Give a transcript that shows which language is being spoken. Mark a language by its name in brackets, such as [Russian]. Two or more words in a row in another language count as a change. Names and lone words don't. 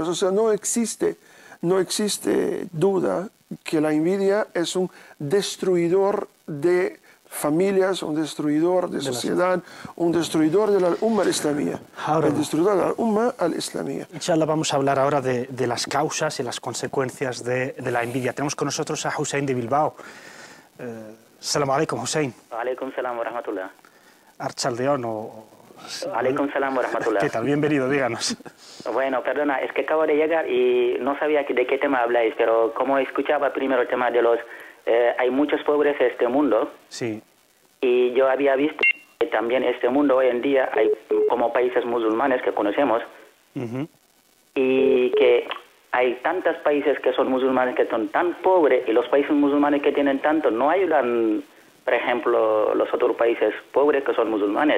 [Spanish] O sea, no existe duda que la envidia es un destruidor de familias, un destruidor de sociedad, un destruidor de la [Arabic] الأمة الإسلامية. [Spanish] El destruidor de la [Arabic] الأمة الإسلامية. [Spanish] Inshallah, vamos a hablar ahora de las causas y las consecuencias de la envidia. Tenemos con nosotros a Hussein de Bilbao. [Arabic] سلام عليكم, Hussein. عليكم السلام ورحمة الله. [Spanish] Archaldeón o... [Arabic] عليكم السلام ورحمة الله. [Spanish] ¿Qué tal? Bienvenido, díganos. Bueno, perdona, es que acabo de llegar y no sabía de qué tema habláis, pero como escuchaba primero el tema de los... hay muchos pobres en este mundo. Sí. Y yo había visto que también este mundo hoy en día hay como países musulmanes que conocemos y que hay tantos países que son musulmanes que son tan pobres y los países musulmanes que tienen tanto no ayudan, por ejemplo, los otros países pobres que son musulmanes.